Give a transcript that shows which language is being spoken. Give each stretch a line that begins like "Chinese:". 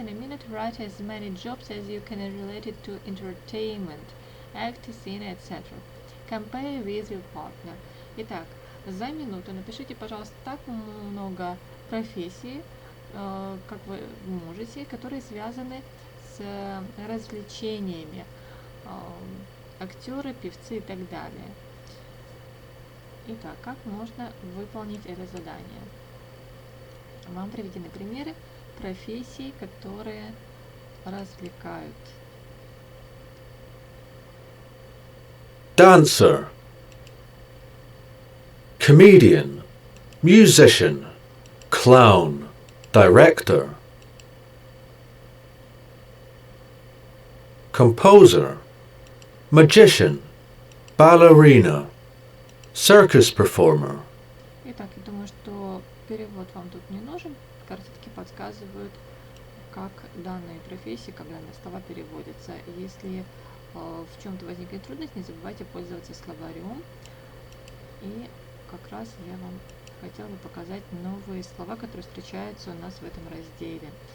English: In a minute, write as many jobs as you can related to entertainment, act, scene, etc. Compare with your partner.
Russian: Итак, за минуту напишите, пожалуйста, так много профессий, как вы можете, которые связаны с развлечениями, актеры, певцы и так далее. Итак, как можно выполнить это задание? Вам приведены примеры профессий, которые развлекают.
English: Dancer, comedian, musician, clown, director, composer, magician, ballerina, circus performer.
Russian: Итак, я думаю, что перевод вам тут не нужен. Картинки подсказывают, как данные профессии, как данные слова переводятся. Если в чем-то возникнет трудность, не забывайте пользоваться словарем. И как раз я вам хотела бы показать новые слова, которые встречаются у нас в этом разделе.